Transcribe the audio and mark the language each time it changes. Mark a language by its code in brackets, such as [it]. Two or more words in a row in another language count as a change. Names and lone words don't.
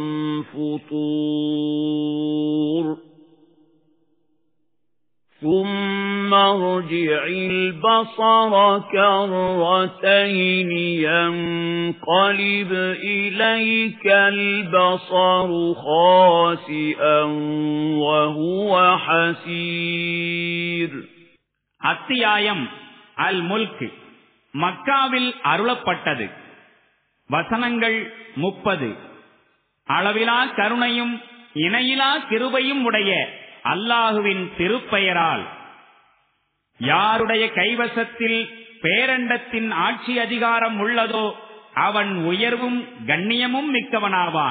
[ar] فطور ثم ارجع البصر كرتين ينقلب إليك البصر خاسئا وهو حسير. [ta] அத்தியாயம் அல் முல்க் மக்காவில் அருளப்பட்டது. வசனங்கள் 30. அளவிலா கருணையும் இணையிலா கிருபையும் உடைய அல்லாஹுவின் திருப்பெயரால். யாருடைய கைவசத்தில் பேரண்டத்தின் ஆட்சி அதிகாரம் உள்ளதோ அவன் உயர்வும் கண்ணியமும் மிக்கவனாவான்.